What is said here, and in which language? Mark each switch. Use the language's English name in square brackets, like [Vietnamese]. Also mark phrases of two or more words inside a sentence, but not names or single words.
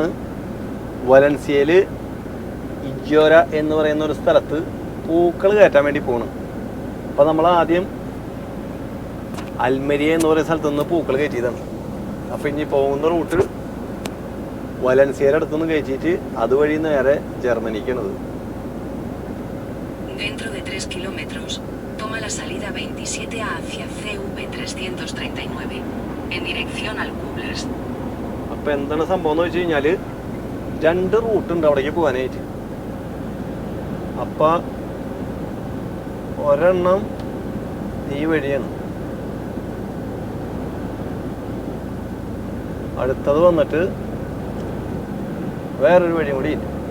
[Malayalam] വലൻസിയയിൽ ഇജോര എന്ന് പറയുന്ന ഒരു സ്ഥലത്ത് പൂക്കൾ കയറ്റാൻ വേണ്ടി പോകണം. അപ്പോൾ നമ്മൾ ആദ്യം അൽമെരിയ എന്ന് പറയുന്ന സ്ഥലത്ത് നിന്ന് പൂക്കൾ കയറ്റിയതാണ്. അപ്പോൾ ഇനി പോകുന്ന റൂട്ട് വലൻസിയയുടെ അടുത്തുനിന്ന് കയറ്റിയിട്ട് അതുവഴി നേരെ ജർമ്മനിക്കാണത്. [Spanish] Dentro de 3 kilómetros, toma la salida 27A hacia CV339, en dirección al Kublers. [Malayalam] അപ്പോൾ എന്താണ് സംഭവം എന്ന് വെച്ച് കഴിഞ്ഞാൽ, രണ്ട് റൂട്ടുണ്ട് അവിടേക്ക് പോകാനായിട്ട്. അപ്പം ഒരെണ്ണം ഈ വഴിയാണ്, അടുത്തത് വന്നിട്ട് വേറൊരു വഴിയും കൂടി ഇല്ല.